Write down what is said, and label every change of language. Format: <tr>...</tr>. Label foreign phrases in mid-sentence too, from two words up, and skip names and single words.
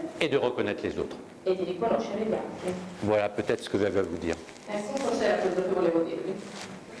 <fr>et de reconnaître les autres.</fr> <it>e di riconoscere gli altri.</it> <fr>Voilà peut-être ce que j'avais à vous dire.</fr> <it>Forse era quello che volevo dirvi.</it>